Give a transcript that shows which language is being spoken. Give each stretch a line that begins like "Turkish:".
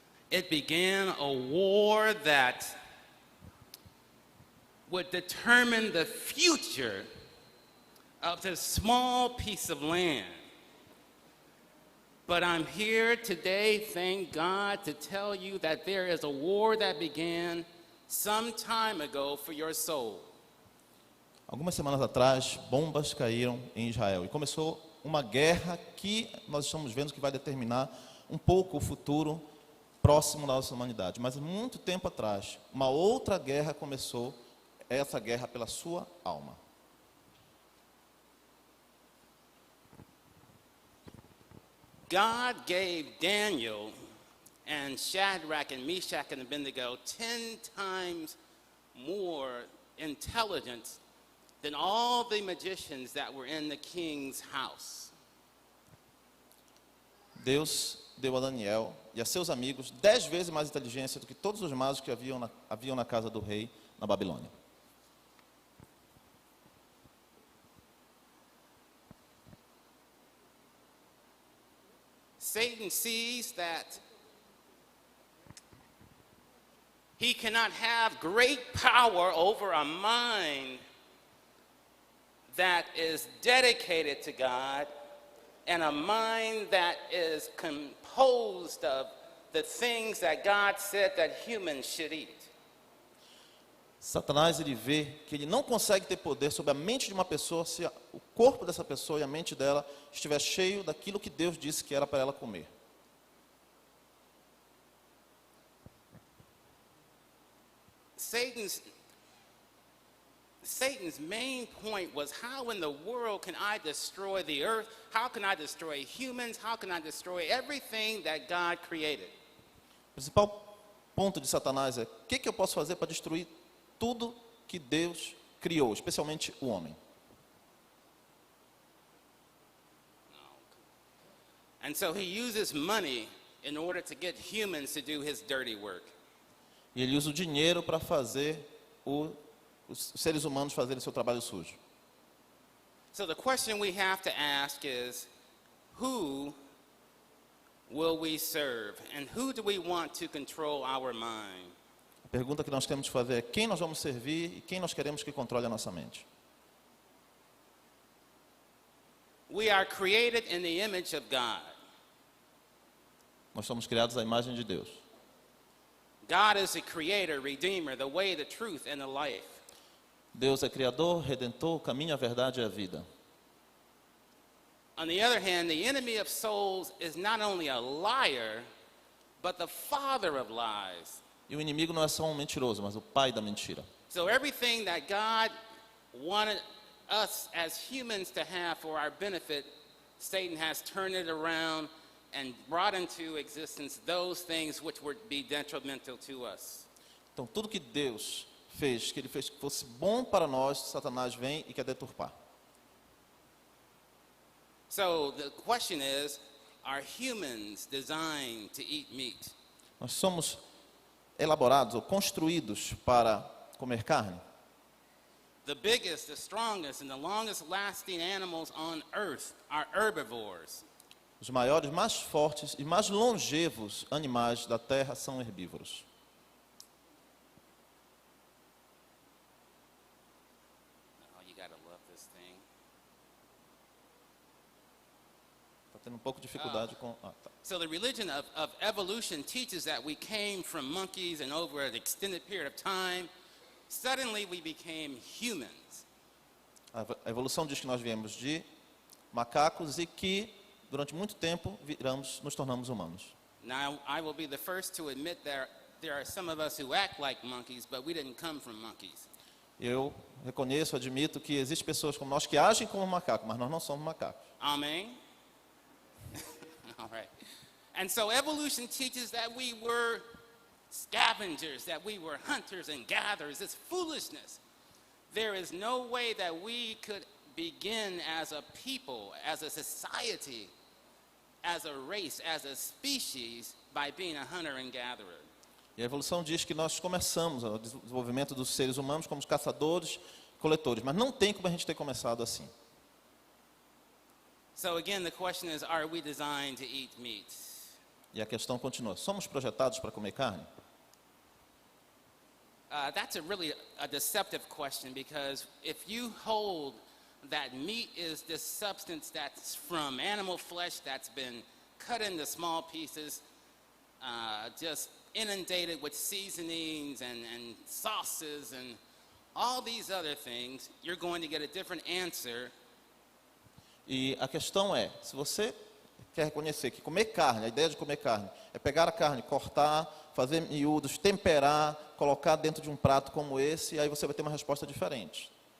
English: It began a war that would determine the future of this small piece of land. But I'm here today, thank God, to tell you that there is a war that began some time ago for your soul.
Portuguese: Algumas semanas atrás, bombas caíram em Israel e começou uma guerra que nós estamos vendo que vai determinar um pouco o futuro próximo da nossa humanidade. Mas muito tempo atrás, uma outra guerra começou, essa guerra pela sua alma.
English: God gave Daniel and Shadrach and Meshach and Abednego 10 times more intelligence than all the magicians that were in the king's house.
Portuguese: Deus deu a Daniel e a seus amigos 10 vezes mais inteligência do que todos os magos que haviam na casa do rei na Babilônia.
English: Satan sees that he cannot have great power over a mind that is dedicated to God and a mind that is composed of the things that God said that humans should eat.
Portuguese: Satanás, ele vê que ele não consegue ter poder sobre a mente de uma pessoa se o corpo dessa pessoa e a mente dela estiver cheio daquilo que Deus disse que era para ela comer.
English: Satan's main point was, how in the world can I destroy the earth? How can I destroy humans? How can I destroy everything that God created?
Portuguese: O principal ponto de Satanás é: o que eu posso fazer para destruir tudo que Deus criou, especialmente o homem?
English: And so he uses money in order to get humans to do his dirty work.
Portuguese: E ele usa o dinheiro para fazer os seres humanos fazerem seu trabalho sujo.
English: So the question we have to ask is, who will we serve? And who do we want to control our mind?
Portuguese: A pergunta que nós temos que fazer é: quem nós vamos servir e quem nós queremos que controle a nossa mente?
English: We are created in the image of God.
Portuguese: Nós somos criados à imagem de Deus.
English: God is the creator, redeemer, the way, the truth, and the life.
Portuguese: Deus é criador, redentor, o caminho, a verdade e a vida.
English: On the other hand, the enemy of souls is not only a liar, but the father of lies.
Portuguese: E o inimigo não é só um mentiroso, mas o pai da mentira.
English: So everything that God wanted us as humans to have for our benefit, Satan has turned it around and brought into existence those things which would be detrimental to us.
Portuguese: Então, tudo que Deus fez, que Ele fez que fosse bom para nós, Satanás vem e quer deturpar.
English: So the question is, are humans designed to eat meat?
Portuguese: Nós somos elaborados ou construídos para comer carne.
English: The biggest, the strongest, and the longest lasting animals on earth are herbivores.
Portuguese: Os maiores, mais fortes e mais longevos animais da terra são herbívoros.
English: Oh, you gotta love
Portuguese: tendo um pouco de dificuldade com... tá.
English: So the religion of evolution teaches that we came from monkeys and over an extended period of time, suddenly we became humans.
Portuguese: A evolução diz que nós viemos de macacos e que, durante muito tempo, nos tornamos humanos.
English: Now, I will be the first to admit that there are some of us who act like monkeys, but we didn't come from monkeys.
Portuguese: Eu reconheço, admito que existem pessoas como nós que agem como macacos, mas nós não somos macacos.
English: Amen? All right. And so evolution teaches that we were scavengers, that we were hunters and gatherers. It's foolishness. There is no way that we could begin as a people, as a society, as a race, as a species, by being a hunter and gatherer.
Portuguese: E a evolução diz que nós começamos o desenvolvimento dos seres humanos como caçadores, coletores, mas não tem como a gente ter começado assim.
English: So again, the question is, are we designed to eat meat?
Portuguese: E a questão continua, somos projetados para comer carne?
English: That's really a deceptive question, because if you hold that meat is this substance that's from animal flesh that's been cut into small pieces, just inundated with seasonings and sauces and all these other things, you're going to get a different answer.
Portuguese: E a questão é, se você quer reconhecer que comer carne, a ideia de comer carne, é pegar a carne, cortar, fazer miúdos, temperar, colocar dentro de um prato como esse, e aí você vai ter uma resposta diferente.